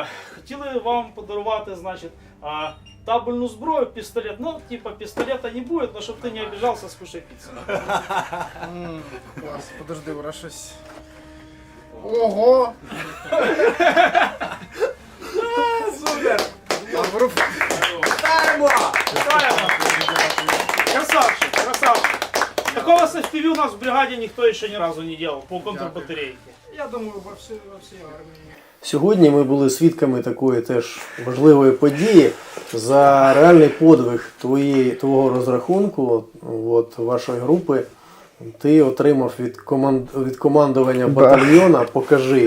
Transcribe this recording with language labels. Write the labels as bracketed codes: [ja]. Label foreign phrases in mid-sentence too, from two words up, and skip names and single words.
[uk] Хотіли вам подарувати, значить, табельну зброю, пістолет. Ну, типа, пістолета не буде, но щоб ти не обіжався, скушай піцу. Клас, подожди, ура щось. Ого! Супер! Вітаємо! [ru] Красавчик, красавчик. Такого с FPV у нас в бригаде никто еще ни разу не делал по контрбатарейке. [uk] Я думаю, во всій армії. Сьогодні ми були свідками такої теж важливої події. За реальний подвиг твого розрахунку, от, вашої групи, ти отримав від командування батальйона, покажи,